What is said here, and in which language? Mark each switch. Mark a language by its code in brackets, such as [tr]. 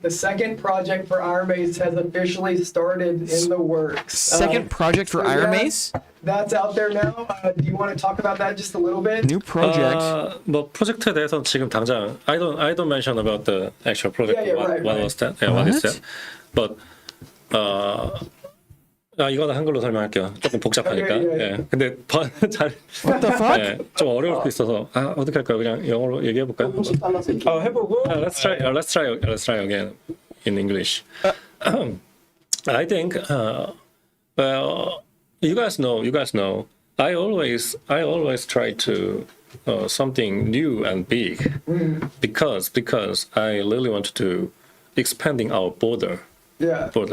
[en] The second project for Ironmace has officially started in the works. Second project for Ironmace? That's out there now. Do you want to talk about that just a little bit? New project. [ko] 뭐 프로젝트에 대해서 지금 당장 [en] I don't mention about the actual project. What was that? Yeah, what is that? But [ko] 이거는 한글로 설명할게요. 조금 복잡하니까. 예. 근데 잘 [en] What the fuck? [ko] 예, 좀 어려울 수 있어서 어떻게 할까요? 그냥 영어로 얘기해 볼까요? 해보고. [en] Let's try again in English. I think well, you guys know. I always try to something new and big because I really want to expanding our border. Yeah.